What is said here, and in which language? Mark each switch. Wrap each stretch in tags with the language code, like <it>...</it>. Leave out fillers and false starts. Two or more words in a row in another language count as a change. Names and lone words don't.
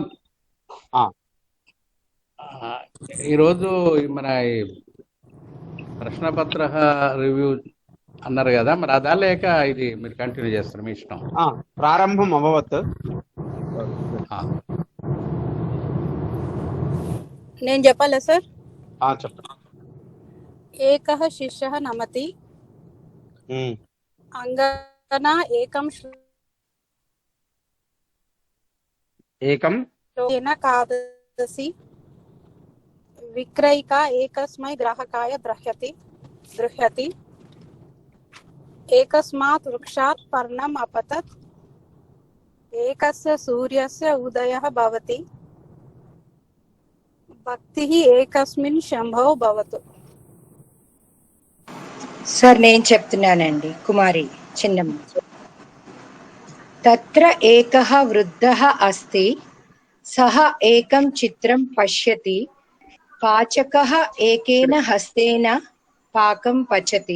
<te>ఈరోజు మన ప్రశ్నపత్ర రివ్యూ అన్నారు కదా, మరి అదా లేక ఇది మీరు కంటిన్యూ చేస్తారు, మీ ఇష్టం.</te> <sa>ప్రారంభం అభవత్.</sa> <te>నేను చెప్పాలా సార్? చెప్పండి.</te> <sa>एकः शिष्यः नमति अङ्गना एकं ఏకం श्लोकेन खादसि विक्रयिका एकस्मै ग्राहकाय गृह्यति एकस्मात् वृक्षात् पर्णम् अपतत् एकस्य सूर्यस्य उदयः भवति भक्तिः एकस्मिन् शम्भो भवतु.</sa> <te>సార్ నేను చెప్తున్నానండి, కుమారి చిన్నమ్మ.</te> <sa>తత్ర ఏకః వృద్ధః అస్తి సహ ఏకం చిత్రం పశ్యతి పాచకః ఏకేన హస్తేన పాకం పచతి.</sa>